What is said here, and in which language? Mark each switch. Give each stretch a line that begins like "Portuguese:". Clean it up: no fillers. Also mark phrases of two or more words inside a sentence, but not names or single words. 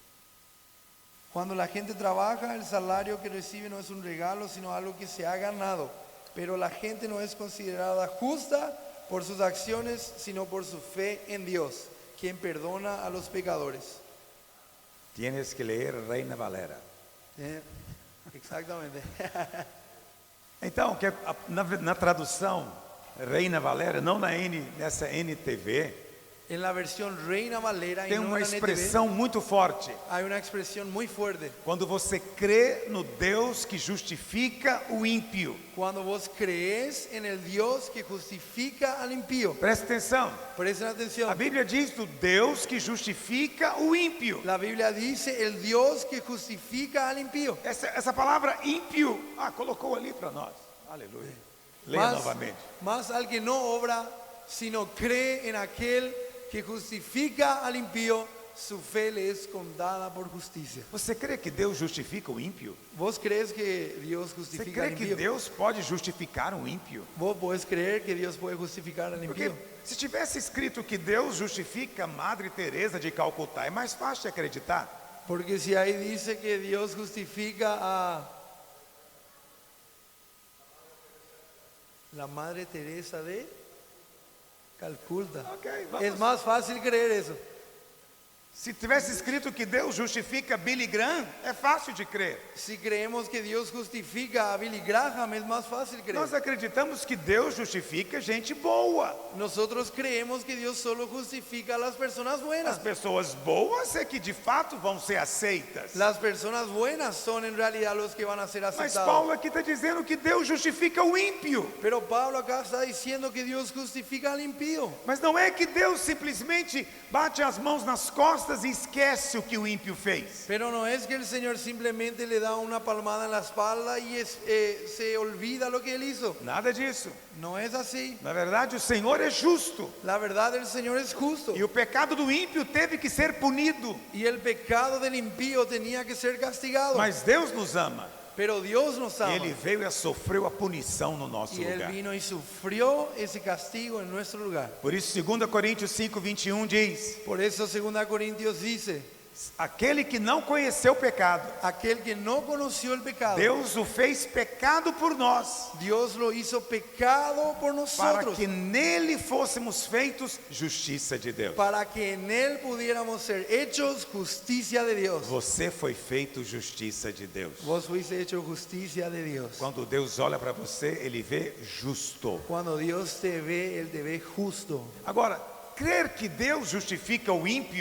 Spanish: cuando la gente trabaja, el salario que recibe no es un regalo, sino algo que se ha ganado. Pero la gente no es considerada justa por sus acciones, sino por su fe en Dios, quien perdona a los pecadores. Tienes que ler Reina Valera. Exactamente.
Portuguese: Então, na tradução Reina Valera, não nessa NTV,
Spanish: En la versión Reina Valera y
Portuguese: tem
Spanish: no
Portuguese: uma
Spanish: en la NTV,
Portuguese: expressão muito forte.
Spanish: hay una expresión muy fuerte.
Portuguese: Quando você crê no Deus que justifica o ímpio.
Spanish: Cuando vos crees en el Dios que justifica al impío.
Portuguese: Presta atenção.
Spanish: Presten
Portuguese: A
Spanish: atención.
Portuguese: Bíblia diz do Deus que justifica o ímpio.
Spanish: La Biblia dice el Dios que justifica al impío.
Portuguese: Essa palavra ímpio, colocou ali para nós. Aleluia. Leia novamente.
Spanish: Más al que no obra, sino cree en aquel que justifica al impío, su fe le es contada por justicia.
Portuguese: Você crê que Deus justifica o ímpio?
Spanish: ¿Vos crees que Dios
Portuguese: Você
Spanish: justifica al
Portuguese: crê que
Spanish: impío?
Portuguese: Deus pode justificar um ímpio?
Spanish: ¿Vos podés creer que Dios puede justificar al
Portuguese: Porque
Spanish: impío?
Portuguese: se tivesse escrito que Deus justifica Madre Teresa de Calcutá, é mais fácil de acreditar.
Spanish: Porque si ahí dice que Dios justifica a la Madre Teresa de Calcuta,
Portuguese: Ok, vamos.
Spanish: es más fácil creer eso.
Portuguese: Se tivesse escrito que Deus justifica Billy Graham, é fácil de crer.
Spanish: Si creemos que Dios justifica a Billy Graham, es más fácil creer.
Portuguese: Nós acreditamos que Deus justifica gente boa.
Spanish: Nosotros creemos que Dios solo justifica a las personas
Portuguese: As
Spanish: buenas.
Portuguese: pessoas boas é que de fato vão ser aceitas.
Spanish: Las personas buenas son en realidad los que van a ser
Portuguese: Mas
Spanish: aceptados.
Portuguese: Paulo aqui está dizendo que Deus justifica o ímpio.
Spanish: Pero Pablo acá está diciendo que Dios justifica al impío.
Portuguese: Mas não é que Deus simplesmente bate as mãos nas costas e esquece o que o ímpio fez.
Spanish: Pero no es que el Señor simplemente le da una palmada en la espalda y se olvida lo que Él hizo.
Portuguese: Nada disso.
Spanish: No es así.
Portuguese: Na verdade, o Senhor é justo.
Spanish: La verdad, el Señor es justo.
Portuguese: E o pecado do ímpio teve que ser punido.
Spanish: Y el pecado del impío tenía que ser castigado.
Portuguese: Mas Deus nos ama.
Spanish: Pero Dios nos
Portuguese: E
Spanish: ama.
Portuguese: Ele veio e sofreu a punição no nosso
Spanish: Y Él
Portuguese: lugar.
Spanish: vino y sufrió ese castigo en nuestro lugar.
Portuguese: Por isso, 2 Coríntios 5:21 diz:
Spanish: Por eso 2 Corintios dice,
Portuguese: aquele que não conheceu o pecado,
Spanish: aquel que no conoció el pecado,
Portuguese: Deus o fez pecado por nós,
Spanish: Dios lo hizo pecado por
Portuguese: para
Spanish: nosotros,
Portuguese: que nele fôssemos feitos justiça de Deus.
Spanish: para que en Él pudiéramos ser hechos justicia de Dios.
Portuguese: Você foi feito justiça de Deus.
Spanish: Vos fuiste hecho justicia de Dios.
Portuguese: Quando Deus olha para você, Ele vê justo.
Spanish: Cuando Dios te ve, Él te ve justo.
Portuguese: Agora, crer que Deus justifica o ímpio